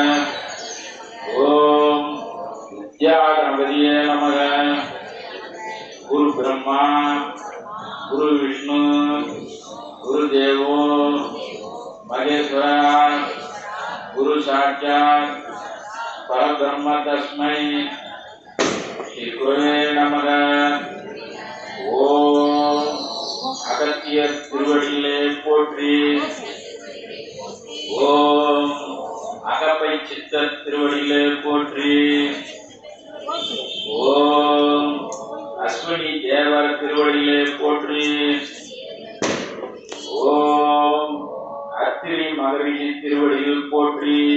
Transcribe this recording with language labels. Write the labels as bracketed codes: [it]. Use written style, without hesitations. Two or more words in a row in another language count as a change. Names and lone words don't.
[sa] ओम विद्या गणपतिये नमः गुरु ब्रह्मा गुरु विष्णु गुरुदेवो महेश्वरा गुरु साक्षात् परब्रह्म तस्मै श्री गुरुवे नमः [ta] ओम अगस्त्य திருவடியிலே போற்றி ஓம் அகப்பை சித்தர் திருவடியிலே போற்றி ஓம் அஸ்வினி தேவர் திருவடியிலே போற்றி ஓம் அத்திரி மகரிஷி திருவடியில் போற்றி